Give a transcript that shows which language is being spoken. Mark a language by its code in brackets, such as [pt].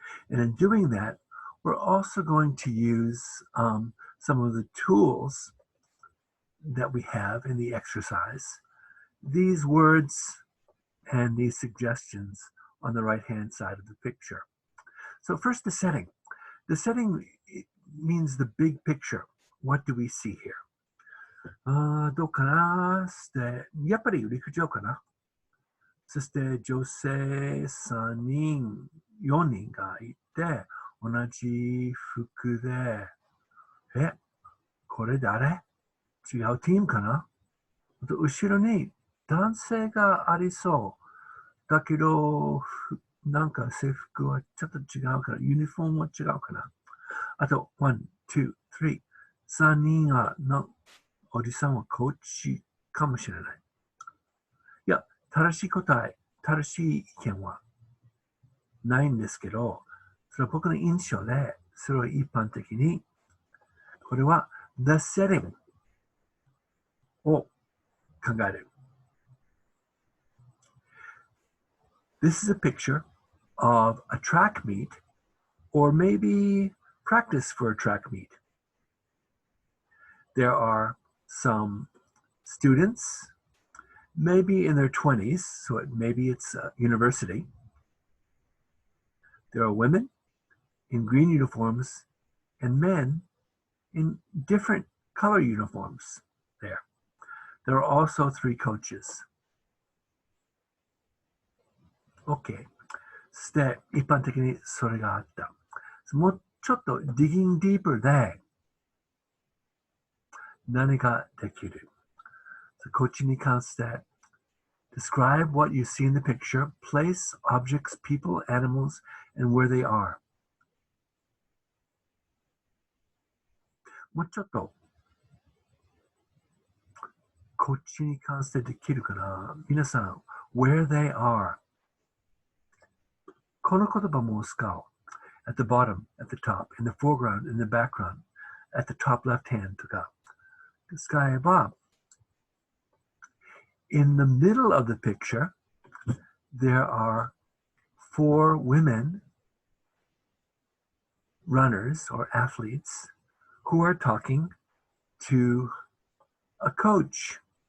[en] And in doing that, we're also going to use some of the tools that we have in the exercise. These words and these suggestions on the right-hand side of the picture. So first, the setting. The setting means the big picture. What do we see here? [ja] どうかなやっぱり陸上かな。そして女性3人、4人がいて、同じ服で、これ誰？違うチームかな？後ろに男性がありそう。だけど、なんか制服はちょっと違うから、ユニフォームは違うかな。あと、1、2、3、3人のおじさんはコーチかもしれない。いや、正しい答え、正しい意見はないんですけど、それは僕の印象で、それは一般的に、これは the setting を考える。 [en] This is a picture of a track meet, or maybe practice for a track meet. There are some students, maybe in their 20s, so maybe it's a university. There are women in green uniforms and men in different color uniforms there. There are also 3 coaches. OK. [ja] そして一般的にそれがあった。もうちょっと digging deeper で何ができる。コーチに関して [en] describe what you see in the picture, place, objects, people, animals, and where they are. [ja] もうちょっとコーチに関してできるかな。皆さん、 [en] where they are. [ja] この言葉も使う。 [en] at the bottom, at the top, in the foreground, in the background, at the top left hand [ja] とか使えば、 [en] in the middle of the picture, there are 4 women runners or athletes who are talking to a coach.